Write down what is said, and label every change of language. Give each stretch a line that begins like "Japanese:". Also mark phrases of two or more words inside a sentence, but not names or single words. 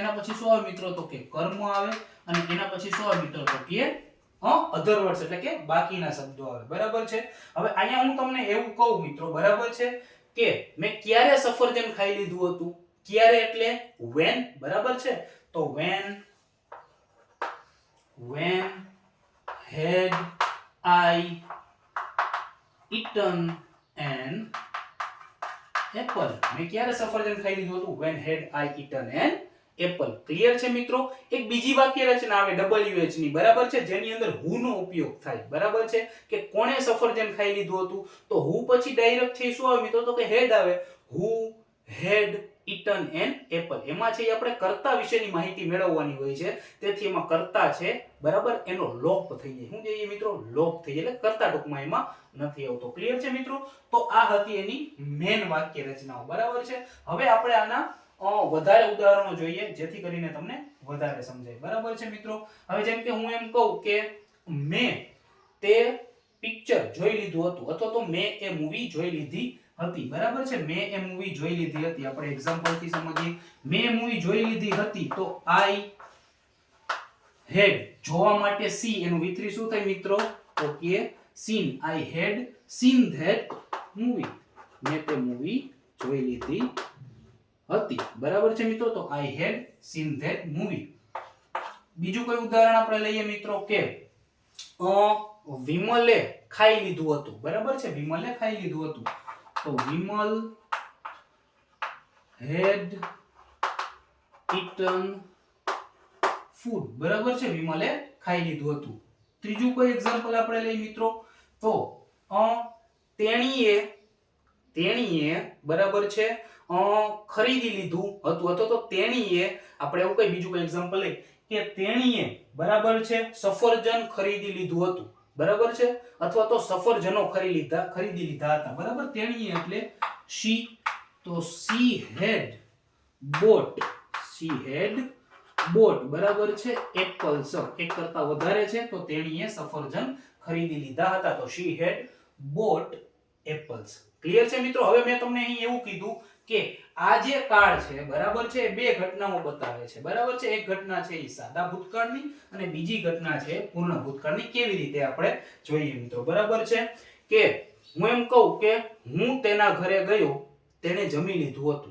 Gujarati: એના પછી શું આવે મિત્રો તો કે કર્મ આવે અને એના પછી શું આવે મિત્રો તો કે
English: other words
Gujarati: એટલે કે બાકીના શબ્દો આવે બરાબર છે. હવે અહીંયા હું તમને એવું કહું મિત્રો બરાબર છે કે મેં ક્યારે સફરજન ખાઈ લીધું હતું. ક્યારે એટલે when બરાબર છે.
English: તો when had I eaten an apple?
Gujarati: મેં ક્યારે સફરજન ખાઈ લીધું હતું?
English: when had I eaten an apple.
Gujarati: ક્લિયર છે મિત્રો? એક બીજી વાક્ય રચના આવે WH ની બરાબર છે જેની અંદર who નો ઉપયોગ થાય બરાબર છે કે કોણે સફરજન ખાઈ લીધું હતું. તો who પછી ડાયરેક્ટ છે શું આવે મિત્રો તો કે head આવે.
English: who had eaten an apple.
Gujarati: એમાં છે આપણે કર્તા વિશેની માહિતી મેળવવાની હોય છે તેથી એમાં કર્તા છે બરાબર એનો લોપ થઈ જાય. શું જોઈએ મિત્રો? લોપ થઈ જાય એટલે કર્તા ટૂંકમાં એમાં નથી આવતો. ક્લિયર છે મિત્રો? તો આ હતી એની મેન વાક્ય રચનાઓ બરાબર છે. હવે આપણે આના વધારે ઉદાહરણો જોઈએ જેથી કરીને તમને વધારે સમજાય બરાબર છે મિત્રો. હવે જેમ કે હું એમ કહું કે મેં તે પિક્ચર જોઈ લીધું હતું અથવા તો મેં એ મૂવી જોઈ લીધી હતી બરાબર છે. મેં એ મૂવી જોઈ લીધી હતી. આપણે એક્ઝામ્પલ થી સમજીએ. મેં એ મૂવી જોઈ લીધી હતી તો
English: I had
Gujarati: જોવા માટે see એનું V3 શું થાય મિત્રો તો કે seen.
English: I had seen that movie.
Gujarati: મેં તે મૂવી જોઈ લીધી હતી બરાબર છે મિત્રો.
English: તો I had seen that movie.
Gujarati: બીજું કોઈ ઉદાહરણ આપણે લઈએ મિત્રો કે વિમલે ખાઈ લીધું હતું, બરાબર છે, વિમલે ખાઈ લીધું હતું.
English: તો વિમલ had eaten food,
Gujarati: બરાબર છે, વિમલે ખાઈ લીધું હતું. ત્રીજું કોઈ એક્ઝામ્પલ આપણે લઈ મિત્રો, તો તેણીએ બરાબર છે ખરીદી લીધું હતું, અથવા તો તેણીએ, આપણે એવું કઈ બીજું કોઈ એક્ઝામ્પલ લઈ કે તેણીએ બરાબર છે સફરજન ખરીદી લીધું હતું, બરાબર છે, અથવા તો સફરજનો ખરીદી લીધા હતા, બરાબર. તેણીએ એટલે she, તો
English: she had bought
Gujarati: બરાબર છે એપલ્સ, એક કરતા વધારે છે તો તેણીએ સફરજન ખરીદી લીધા હતા, તો
English: she had bought apples.
Gujarati: ક્લિયર છે મિત્રો? હવે મેં તમને અહીં એવું કીધું કે આ જે કાળ છે બરાબર છે બે ઘટનાઓ બતાવે છે, બરાબર છે. એક ઘટના છે એ સાદા ભૂતકાળની અને બીજી ઘટના છે પૂર્ણ ભૂતકાળની. કેવી રીતે આપણે જોઈએ મિત્રો, બરાબર છે, કે હું એમ કહું કે હું તેના ઘરે ગયો, તેણે જમી લીધું હતું.